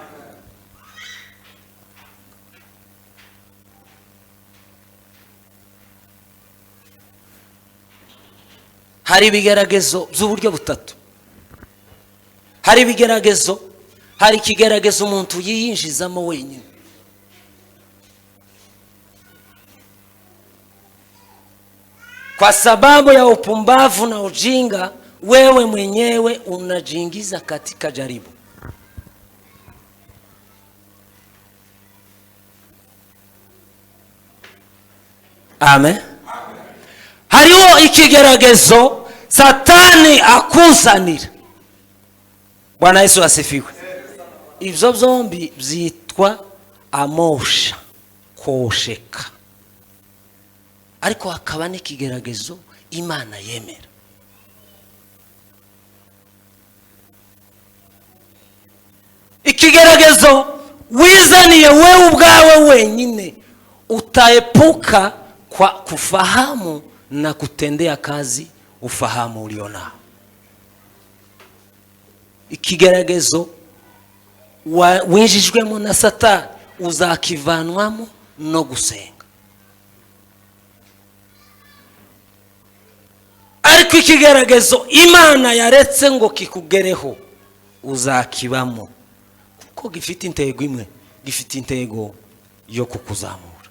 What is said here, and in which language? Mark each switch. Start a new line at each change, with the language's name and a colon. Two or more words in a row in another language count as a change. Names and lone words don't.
Kinyarwanda: Hari ibigeragezo by'uburyo butatu. Hari ibigeragezo, hari ikigeragezo umuntu yiyinjizamo wenyine.
Swahili: Kwa sababu ya upumbavu na ujinga, wewe mwenyewe unajiingiza katika jaribu. Amen.
Kinyarwanda: Hariho ikigeragezo Satani akuzanira.
Swahili: Bwana Yesu asifiwe.
Kinyarwanda: Ibyo byombi byitwa amosha, kosheka. Ariko hakaba n'ikigeragezo Imana yemera. Ikigeragezo wizaniye wewe ubwawe wenyine,
Swahili: utaepuka kwa kufahamu na kutendea kazi ufahamu ulionao.
Kinyarwanda: Ikigeragezo winjijwemo na Satani uzakivanwamo no gusenga. Ariko ikigeragezo Imana yaretse ngo kikugereho uzakibamo, kuko gifite intego imwe, gifite intego yo kukuzamura.